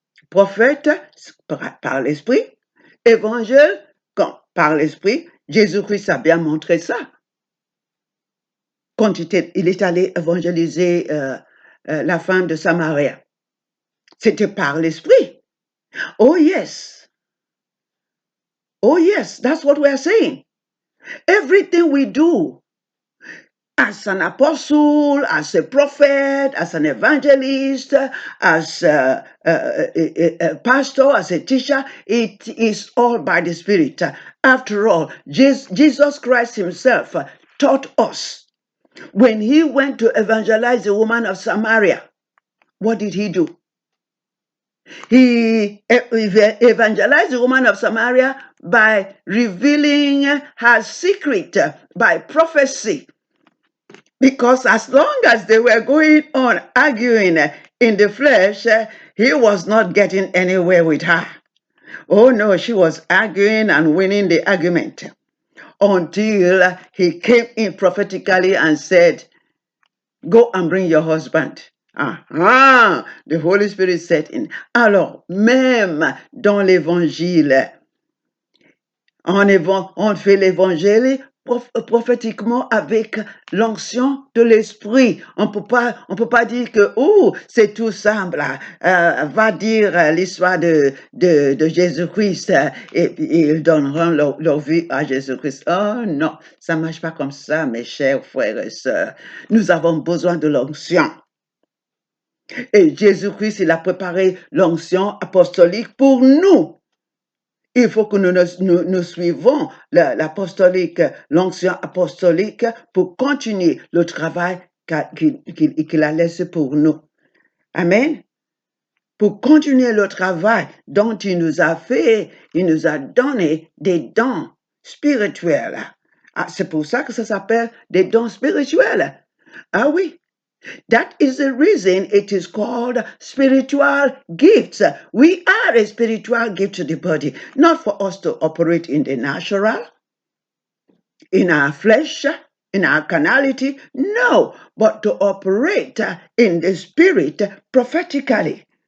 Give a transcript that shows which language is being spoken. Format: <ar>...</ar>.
<fr>Prophète, par l'esprit. Évangile, par l'esprit. Jésus-Christ a bien montré ça. Quand il est allé évangéliser la femme de Samaria. C'était par l'esprit.</fr> <en>Oh yes. Oh yes, that's what we are saying. Everything we do as an apostle, as a prophet, as an evangelist, as a pastor, as a teacher, it is all by the Spirit. After all, Jesus Christ himself taught us when he went to evangelize the woman of Samaria. What did he do? He evangelized the woman of Samaria by revealing her secret, by prophecy. Because as long as they were going on arguing in the flesh, he was not getting anywhere with her. Oh no, she was arguing and winning the argument until he came in prophetically and said, go and bring your husband. The Holy Spirit said in.</en> <fr>Alors, même dans l'évangile, on fait l'évangile prophétiquement avec l'onction de l'esprit. On peut pas dire que, c'est tout simple, va dire l'histoire de Jésus-Christ et ils donneront leur vie à Jésus-Christ. Oh non, ça marche pas comme ça, mes chers frères et sœurs. Nous avons besoin de l'onction. Et Jésus-Christ, il a préparé l'onction apostolique pour nous. Il faut que nous suivons l'apostolique, l'onction apostolique pour continuer le travail qu'il a laissé pour nous. Amen. Pour continuer le travail dont il nous a fait, il nous a donné des dons spirituels. C'est pour ça que ça s'appelle des dons spirituels. Ah oui.</fr> <en>That is the reason it is called spiritual gifts. We are a spiritual gift to the body, not for us to operate in the natural, in our flesh, in our carnality, no, but to operate in the spirit prophetically.</en>